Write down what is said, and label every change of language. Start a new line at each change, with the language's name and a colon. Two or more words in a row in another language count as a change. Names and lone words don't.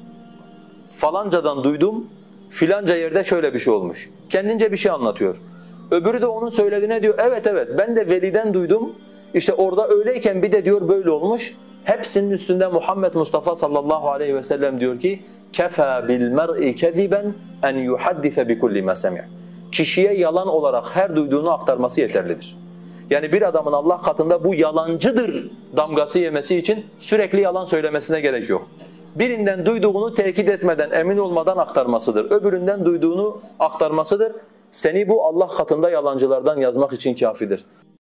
Turkish: Falancadan duydum, filanca yerde şöyle bir şey olmuş. Kendince bir şey anlatıyor. Öbürü de onun söylediğine diyor evet ben de veliden duydum. İşte orada öyleyken bir de diyor böyle olmuş. Hepsinin üstünde Muhammed Mustafa
Arabic: صلى الله عليه وسلم
Turkish: diyor ki
Arabic: كَفَى بِالْمَرْءِ كَذِبًا اَنْ يُحَدِّثَ بِكُلِّ مَا سَمِعَ.
Turkish: Kişiye yalan olarak her duyduğunu aktarması yeterlidir. Yani bir adamın Allah katında bu yalancıdır damgası yemesi için sürekli yalan söylemesine gerek yok. Birinden duyduğunu tekit etmeden, emin olmadan aktarmasıdır. Öbüründen duyduğunu aktarmasıdır. Seni bu Allah katında yalancılardan yazmak için kafidir.